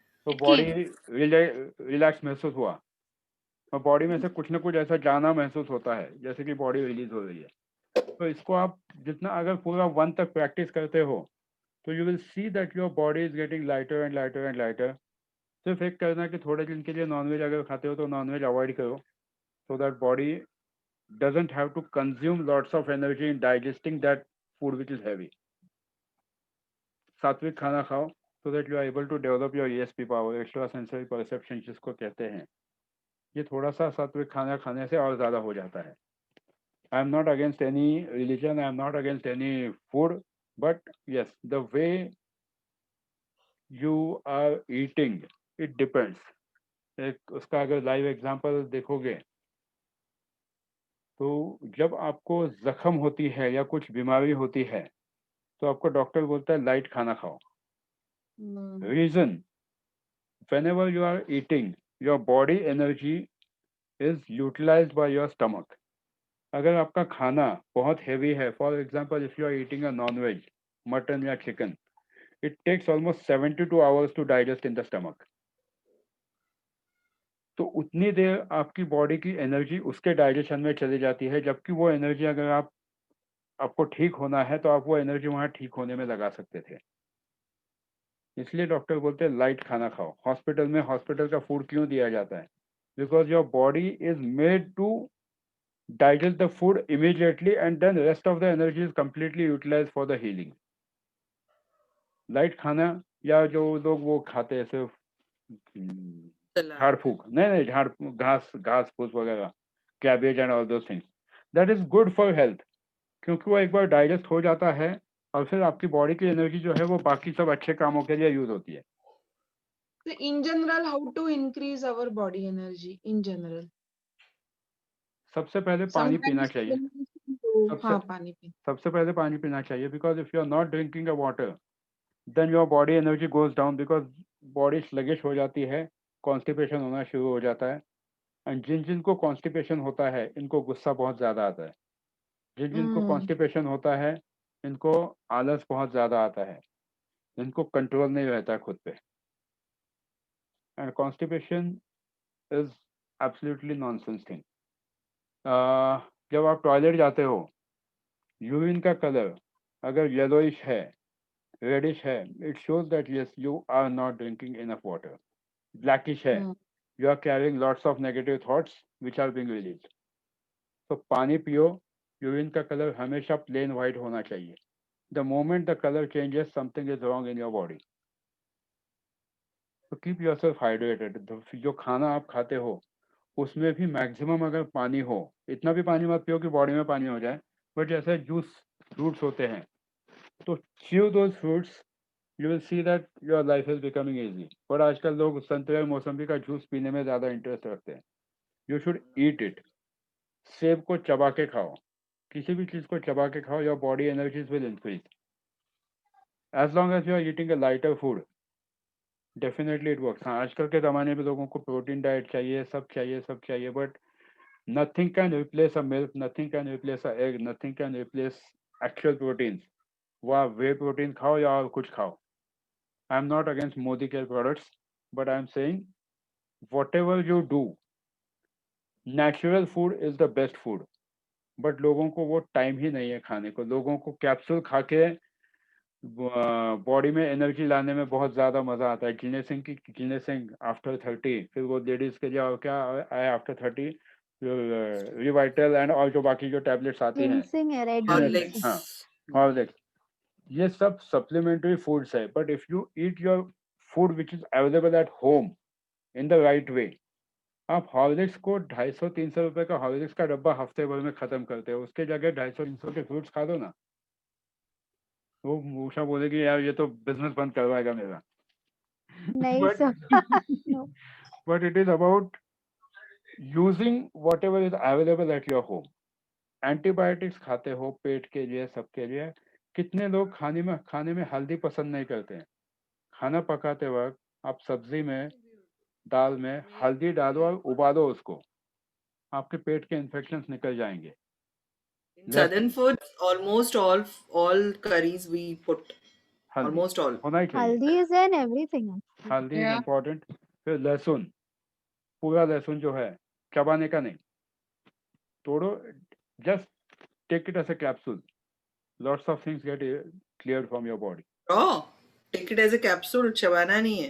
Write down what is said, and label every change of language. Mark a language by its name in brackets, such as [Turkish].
[Hindi] तो body relax महसूस हुआ और बॉडी में से कुछ ना कुछ ऐसा जाना महसूस होता है जैसे कि बॉडी रिलीज हो रही है. तो इसको आप जितना अगर पूरा 1 तक प्रैक्टिस करते हो तो [English] You will see that your body is getting lighter and lighter and lighter. [Hindi] सिर्फ एक करना कि थोड़े दिन के लिए नॉनवेज अगर खाते हो तो नॉनवेज अवॉइड करो, [English] so that body doesn't have to consume lots of energy in digesting that food which is heavy. [Hindi] सात्विक खाना खाओ [English] so that you are able to develop your ESP power, extra sensory perception [Hindi] जिसको कहते हैं. ये थोड़ा सा सात्विक खाना खाने से और ज्यादा हो जाता है. [English] I am not against any religion, I am not against any food, but yes, the way you are eating, it depends. [Hindi] एक उसका अगर लाइव एग्जांपल देखोगे तो जब आपको जख्म होती है या कुछ बीमारी होती है तो आपको डॉक्टर बोलता है लाइट खाना खाओ. [English] Reason, whenever you are eating, your body energy is utilized by your stomach. [Hindi] अगर आपका खाना बहुत हेवी है, [English] For example if you are eating a non veg, mutton या chicken, it takes almost 72 hours to digest in the stomach. [Hindi] तो उतनी देर आपकी body की एनर्जी उसके डाइजेशन में चली जाती है, जबकि वो एनर्जी अगर आपको ठीक होना है तो आप वो एनर्जी वहां ठीक होने में लगा सकते थे. इसलिए डॉक्टर बोलते हैं लाइट खाना खाओ. हॉस्पिटल में हॉस्पिटल का फूड क्यों दिया जाता है? [English] Because your body is made to digest the food immediately and then rest of the energy is completely utilize for the healing. [Hindi] Light खाना या जो लोग वो खाते हैं सिर्फ झाड़ फूक, नहीं झाड़ घास फूस वगैरह, [English] cabbage and all those things, that is good for health, [Hindi] क्योंकि वो एक बार डाइजेस्ट हो जाता है और फिर आपकी बॉडी की एनर्जी जो है वो बाकी सब अच्छे कामों के लिए यूज होती है. [English] In general, how to increase our body energy in general? [Hindi] सबसे पहले पानी पीना चाहिए. हाँ, पानी पीना. सबसे पहले पानी पीना चाहिए, [English] because if you are not drinking a water then your body energy goes down, because [Hindi] body sluggish हो जाती है, कॉन्स्टिपेशन होना शुरू हो जाता है. एंड जिनको कॉन्स्टिपेशन होता है इनको गुस्सा बहुत ज्यादा आता है. जिनको कॉन्स्टिपेशन होता है इनको आलस बहुत ज्यादा आता है, इनको कंट्रोल नहीं रहता खुद पे. [English] And constipation is absolutely nonsense thing. [Hindi] जब आप टॉयलेट जाते हो, यूरिन का कलर अगर येलोइश है, रेडिश है, [English] It shows that yes you are not drinking enough water. Blackish है, you are carrying lots of negative thoughts which are being released. [Hindi] तो पानी पियो. यूरिन का कलर हमेशा प्लेन व्हाइट होना चाहिए. [English] The moment the color changes, something is wrong in your body. So keep yourself hydrated. [Hindi] जो खाना आप खाते हो उसमें भी मैक्सिमम अगर पानी हो, इतना भी पानी मत पियो कि बॉडी में पानी हो जाए, बट जैसे जूस फ्रूट्स होते हैं तो [English] chew those fruits, you will see that your life is becoming easy. [Hindi] पर आजकल लोग संतरे और मौसम्बी का जूस पीने में ज्यादा इंटरेस्ट रखते हैं. [English] You should eat it. [Hindi] सेब को चबा के खाओ. किसी भी चीज को चबा के खाओ, [English] your body energies will increase. As long as you are eating a lighter food, definitely it works. [Hindi] हाँ, आजकल के ज़माने में लोगों को प्रोटीन डाइट चाहिए, सब चाहिए, [English] but nothing can replace a milk, nothing can replace a egg, nothing can replace actual proteins. [Hindi] वाह, वे प्रोटीन खाओ या और कुछ खाओ. [English] I am not against Modi care products, but I am saying whatever you do, natural food is the best food. But [Hindi] लोगों को वो time ही नहीं है खाने को. लोगों को कैप्सूल खा के बॉडी में एनर्जी लाने में बहुत ज्यादा मजा आता है. जिने सिंह आफ्टर 30, फिर वो लेडीज के लिए और क्या आए आफ्टर 30, रिवाइटल एंड और जो बाकी जो टैबलेट्स आती हैं, हाँ, हॉर्लिक्स, ये सब सप्लीमेंट्री फूड्स है. [English] but if you eat your food which is available at home in the right way, [Hindi] आप हॉर्लिक्स को 250-300 रुपए का हॉर्लिक्स का डब्बा हफ्ते भर में खत्म करते हो, उसके जगह 250-300 के फ्रूट्स खा दो ना. वो मूषा बोलेगी यार ये तो बिजनेस बंद करवाएगा मेरा. नहीं sir. [English] But it is about using whatever is available at your home. [Hindi] Antibiotics खाते हो पेट के लिए, सबके लिए. कितने लोग खाने में हल्दी पसंद नहीं करते हैं. खाना पकाते वक्त आप सब्जी में, दाल में हल्दी डालो और उबालो उसको, आपके पेट के इन्फेक्शंस निकल जाएंगे. [English] Southern foods, almost all curries we put. [Hindi] हल्दी [English] Almost all. [Hindi] होना ही चाहिए. [English] Haldi is in everything. Haldi is important. [Hindi] फिर लहसुन, पूरा लहसुन जो है चबाने का नहीं, तोड़ो, [English] Just take it as a capsule. Lots of things get cleared from your body. Raw. Take it as a capsule, [Hindi] चबाना नहीं है।